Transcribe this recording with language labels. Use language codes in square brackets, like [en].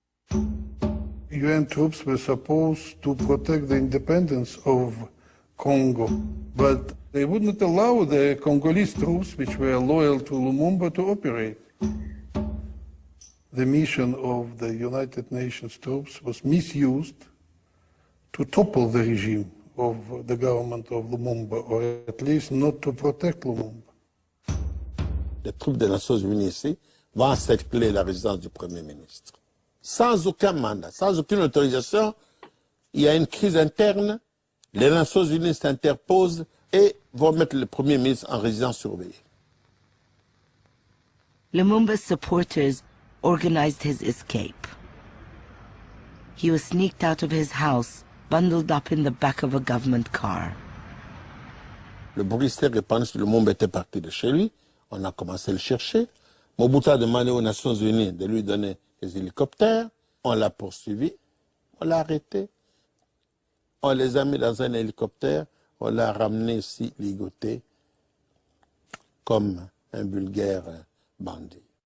[en] UN troops were supposed to protect the independence of Congo, but they would not allow the Congolese troops, which were loyal to Lumumba, to operate. The mission of the United Nations troops was misused to topple the regime of the government of Lumumba, or at least not to protect Lumumba. [fr] Les troupes des Nations Unies ici va encercler la résidence du Premier ministre. Sans aucun mandat, sans aucune autorisation, il y a une crise interne, les Nations Unies s'interposent et vont mettre le Premier ministre en résidence surveillée. [en] Lumumba's supporters organized his escape. He was sneaked out of his house, bundled up in the back of a government car. [fr] Le bruit s'est répandu, Lumumba était parti de chez lui, on a commencé à le chercher. Mobutu a demandé aux Nations Unies de lui donner des hélicoptères, on l'a poursuivi, on l'a arrêté, on les a mis dans un hélicoptère, on l'a ramené ici, ligoté, comme un vulgaire bandit.